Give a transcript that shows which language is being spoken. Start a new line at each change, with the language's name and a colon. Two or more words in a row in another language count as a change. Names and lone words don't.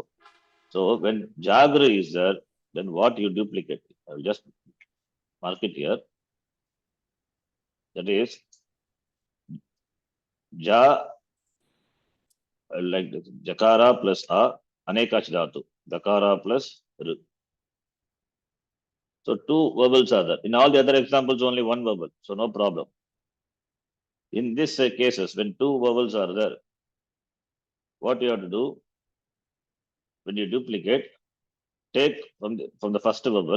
English: So when Jagra is there, then what you duplicate? I will just mark it here. That is Ja like this. Jakara plus A.
Sanskrit: Anekach Dhatu.
English: Dakara plus R. So two vowels are there. In all the other examples, only one vowel. So no problem. In this cases, when two vowels are there, what you have to do, when you duplicate, take from the first vowel.